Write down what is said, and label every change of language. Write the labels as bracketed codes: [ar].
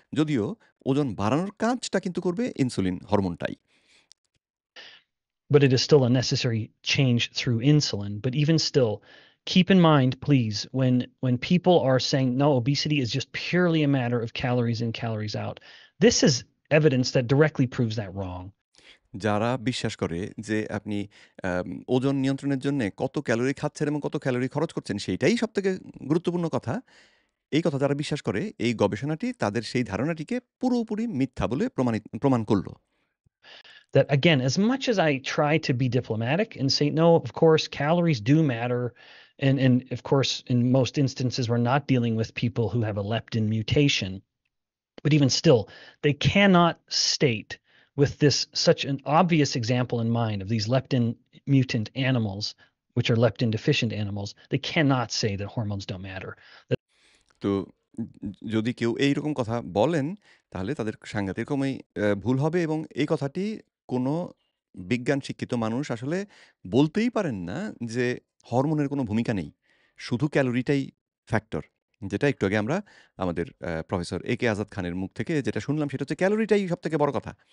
[bn] যদিও ওজন বাড়ানোর কাজটা কিন্তু করবে insulin হরমোনটাই। [en] But it is still a necessary change through insulin. But even still, keep in mind, please, when people are saying no, obesity is just purely a matter of calories in, calories out. This is evidence that directly proves that wrong. [bn] যারা বিশ্বাস করে যে আপনি ওজন নিয়ন্ত্রণের জন্যে কত calorie খাচ্ছেন এবং কত ক্যালোরি খরচ করছেন সেইটাই সবথেকে গুরুত্বপূর্ণ কথা। এই কথা যারা বিশ্বাস করে, এই গবেষণাটি তাদের সেই ধারণাটিকে পুরোপুরি মিথ্যা বলে প্রমাণ করল। [en] that again, as much as I try to be diplomatic and say, no, of course, calories do matter. And of course, in most instances, we're not dealing with people who have a leptin mutation. But even still, they cannot state with this such an obvious example in mind of these leptin mutant animals, which are leptin deficient animals, they cannot say that hormones don't matter. [bn] তো যদি কেউ এইরকম কথা বলেন, তাহলে তাদের সাংঘাতিক রকমই ভুল হবে এবং এই কথাটি কোনো বিজ্ঞান শিক্ষিত মানুষ আসলে বলতেই পারেন না যে হরমোনের কোনো ভূমিকা নেই। শুধু ক্যালোরিটাই ফ্যাক্টর। যেটা একটু আগে আমরা আমাদের প্রফেসর এ.কে আজাদ খানের মুখ থেকে যেটা শুনলাম সেটা হচ্ছে ক্যালোরিটাই সবথেকে বড় কথা।